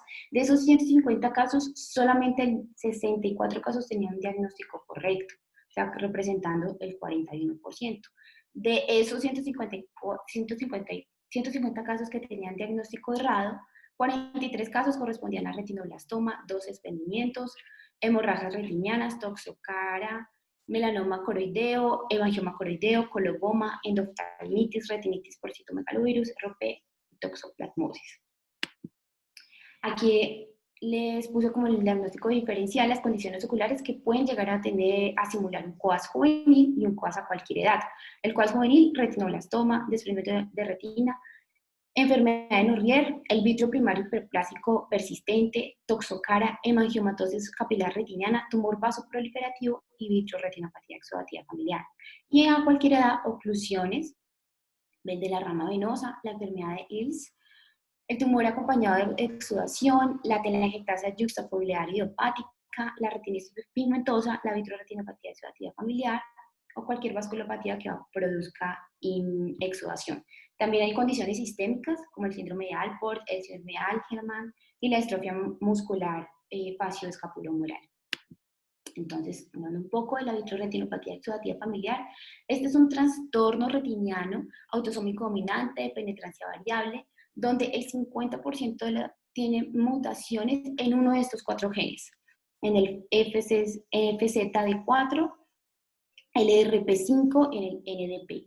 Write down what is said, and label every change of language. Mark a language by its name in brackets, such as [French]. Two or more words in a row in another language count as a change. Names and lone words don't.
[Spanish] De esos 150 casos, solamente 64 casos tenían un diagnóstico correcto, o sea, representando el 41%. De esos 150 casos que tenían diagnóstico errado, 43 casos correspondían a retinoblastoma, 2 desprendimientos, hemorragias retinianas, toxocara, melanoma coroideo, hemangioma coroideo, coloboma, endoftalmitis, retinitis por citomegalovirus, RP, toxoplasmosis. Aquí les puse como el diagnóstico diferencial las condiciones oculares que pueden llegar a simular un COAS juvenil y un COAS a cualquier edad. El COAS juvenil, retinoblastoma, desprendimiento de retina, enfermedad de Norrier, el vitrio primario hiperplásico persistente, toxocara, hemangiomatosis capilar retiniana, tumor vasoproliferativo y vitreoretinopatía exudativa familiar. Y a cualquier edad, oclusiones, ven de la rama venosa, la enfermedad de Ills, el tumor acompañado de exudación, la telangiectasia yuxtafoveolar idiopática, la retinitis pigmentosa, la vitreoretinopatía exudativa familiar o cualquier vasculopatía que produzca exudación. También hay condiciones sistémicas como el síndrome de Alport, el síndrome de Angelman y la distrofia muscular facio-escapulohumeral. Entonces, hablando un poco de la vitreoretinopatía exudativa familiar, este es un trastorno retiniano autosómico dominante de penetrancia variable, donde el 50% tiene mutaciones en uno de estos 4 genes, en el FZD4, el ERP5, en el NDP.